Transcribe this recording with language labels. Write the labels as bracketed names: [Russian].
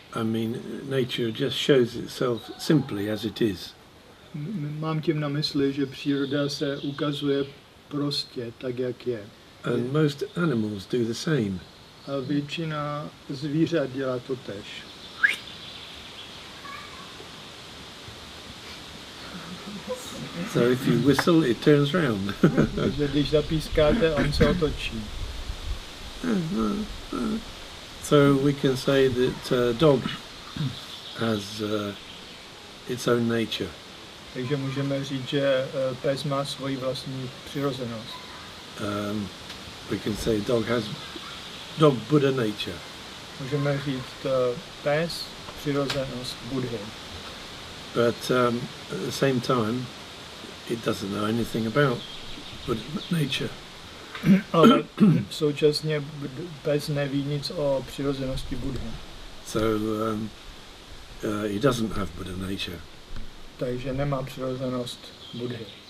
[English] I mean nature just shows itself simply as it is. [Czech] Mám tím na mysli, že příroda se ukazuje prostě tak, jak je. [English] And most animals do the same. [Czech] A většina zvířat dělá to též. [English] So if you whistle, it turns round. [Czech] Takže když zapískáte, on se otočí. [English] So we can say that dog has its own nature. [Czech] Takže můžeme říct, že pes má svoji vlastní přirozenost. [English] We can say dog Buddha nature. [Czech] Můžeme říct pes, přirozenost Budhy. [English] But at the same time, it doesn't know anything about Buddha nature. [Czech] Ale současně pes neví nic o přirozenosti Budhy. [English] So he doesn't have Buddha nature. [Czech] Takže nemá přirozenost Budhy.